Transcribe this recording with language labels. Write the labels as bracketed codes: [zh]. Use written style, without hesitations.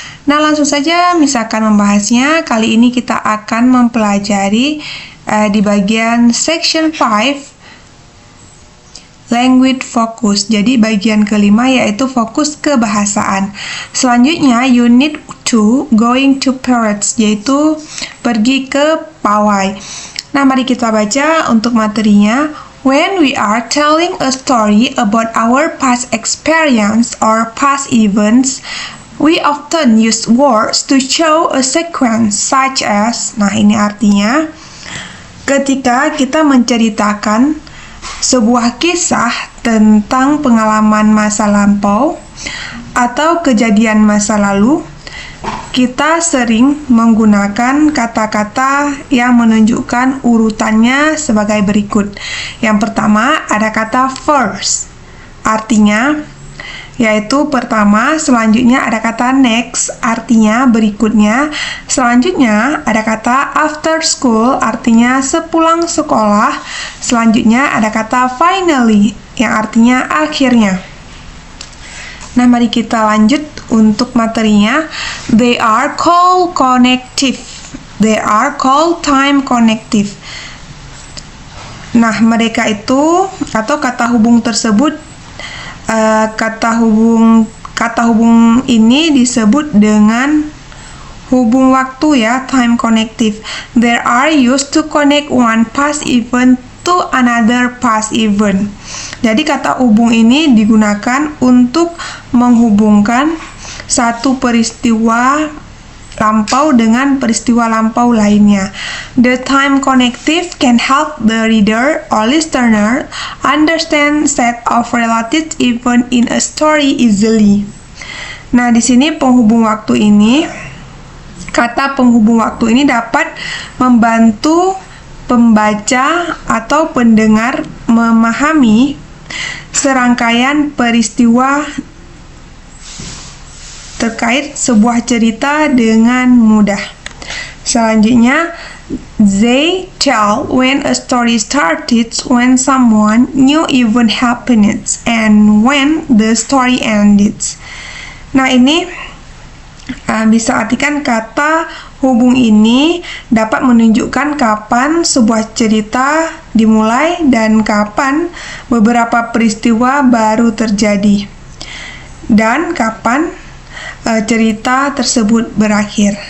[id] Nah, langsung saja Miss akan membahasnya. Kali ini kita akan mempelajari di bagian section 5 language focus. Jadi bagian kelima yaitu fokus kebahasaan. Selanjutnya unit 2 going to parades, yaitu pergi ke pawai. Nah, mari kita baca untuk materinya. [en] When we are telling a story about our past experience or past events, we often use words to show a sequence such as. [id] Nah, ini artinya ketika kita menceritakan sebuah kisah tentang pengalaman masa lampau atau kejadian masa lalu, kita sering menggunakan kata-kata yang menunjukkan urutannya sebagai berikut. Yang pertama ada kata first, artinya yaitu pertama, selanjutnya ada kata next, artinya berikutnya, selanjutnya ada kata after school, artinya sepulang sekolah, selanjutnya ada kata finally, yang artinya akhirnya. Nah, mari kita lanjut untuk materinya. [en] They are called connective. They are called time connective. [id] Nah, mereka itu atau kata hubung tersebut, kata hubung ini disebut dengan hubung waktu ya, time connective. [en] They are used to connect one past event to another past event. [id] Jadi kata hubung ini digunakan untuk menghubungkan satu peristiwa lampau dengan peristiwa lampau lainnya. [en] The time connective can help the reader or listener understand set of related event in a story easily. [id] Nah, di sini penghubung waktu ini, kata penghubung waktu ini dapat membantu pembaca atau pendengar memahami serangkaian peristiwa terkait sebuah cerita dengan mudah. [en] Selanjutnya, they tell when a story started, when someone new event happened, and when the story ended. [id] Nah, ini bisa artikan kata hubung ini dapat menunjukkan kapan sebuah cerita dimulai dan kapan beberapa peristiwa baru terjadi, dan kapan cerita tersebut berakhir.